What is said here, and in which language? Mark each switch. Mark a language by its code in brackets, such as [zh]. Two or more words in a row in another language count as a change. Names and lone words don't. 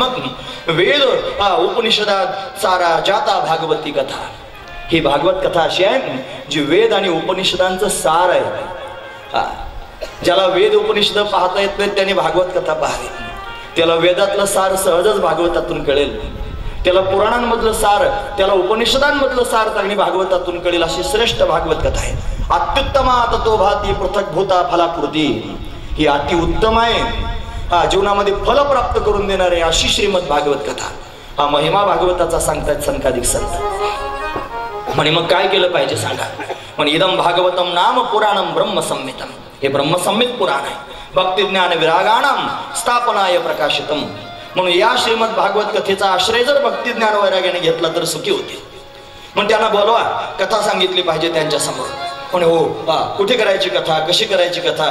[mr] मग वेद उपनिषदात सारा जाता भागवती कथा, ही भागवत कथा अशी आहे जी वेद आणि उपनिषदांचं सार आहे. ज्याला वेद उपनिषद पाहता येत नाहीत त्याने भागवत कथा पाहावी. त्याला वेदातलं सार सहजच भागवतातून कळेल, त्याला पुराणांमधलं सार, त्याला उपनिषदांमधलं सार त्यांनी भागवतातून कळेल. अशी श्रेष्ठ भागवत कथा आहे. [sa] अत्युत्तमा ततो भाती पृथक भूता फलाकृती, [mr] ही अति उत्तम आहे, जीवनामध्ये फल प्राप्त करून देणार आहे अशी श्रीमद भागवत कथा. हा महिमा भागवताचा सांगतात सनकादिक संत. म्हणे मग काय केलं पाहिजे सांगा. [sa] म्हणे इदम भागवतम नाम पुराणम ब्रह्मसंहितम, [mr] हे ब्रह्मसंहित पुराण आहे. [sa] भक्ती ज्ञान विरागाणाम स्थापनाय प्रकाशितम. [mr] म्हणून या श्रीमद भागवत कथेचा आश्रय जर भक्ती ज्ञान वैराग्याने घेतला तर सुखी होते. मग त्यांना बोलवा, कथा सांगितली पाहिजे त्यांच्या समोर. म्हणे हो, कुठे करायची कथा, कशी करायची कथा.